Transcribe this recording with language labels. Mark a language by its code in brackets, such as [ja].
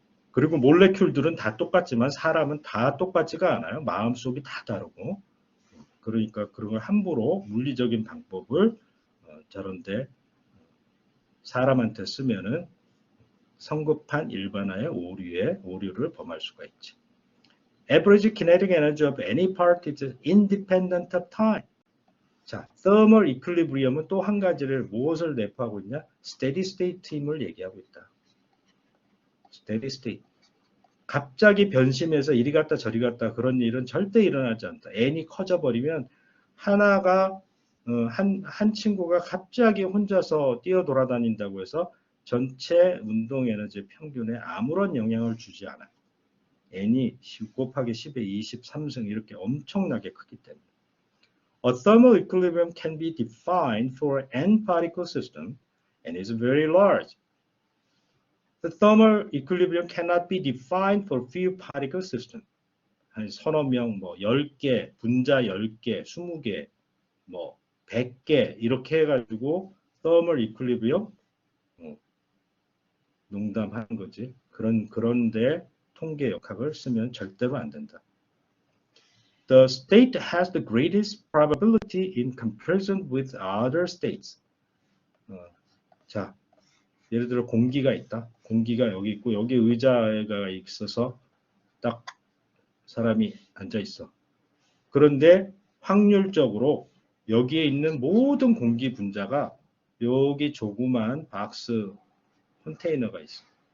[ko] 그리고 몰레큘들은 다 똑같지만 사람은 다 똑같지가 않아요. 마음속이 다 다르고. 그러니까 그런 걸 함부로 물리적인 방법을 저런데 사람한테 쓰면은 성급한 일반화의 오류를 범할 수가 있지. [en] Average kinetic energy of any part is independent of time. [ko] 자, thermal equilibrium은 또 한 가지를 무엇을 내포하고 있냐? steady state임을 얘기하고 있다. [en] steady state. [ko] 갑자기 변심해서 이리 갔다 저리 갔다 그런 일은 절대 일어나지 않다. n이 커져버리면 하나가 한 친구가 갑자기 혼자서 뛰어 돌아다닌다고 해서 전체 운동 에너지 평균에 아무런 영향을 주지 않아요. n이 10 곱하기 10의 23승 이렇게 엄청나게 크기 때문에. [en] A thermal equilibrium can be defined for n particle system and is very large. The thermal equilibrium cannot be defined for few particle system. [ko] 한 서너 명, 뭐 10개, 분자 10개, 20개, 뭐 100개 이렇게 해가지고 thermal equilibrium 농담하는 거지. 그런데 통계 역학을 쓰면 절대로 안 된다. [en] The state has the greatest probability in comparison with other states. [ko] 자, 예를 들어 공기가 있다. 공기가 여기 있고 여기 의자가 있어서 딱 사람이 앉아 있어. 그런데 확률적으로 여기에 있는 모든 공기 분자가 여기 조그만 박스 컨테이너가 있어.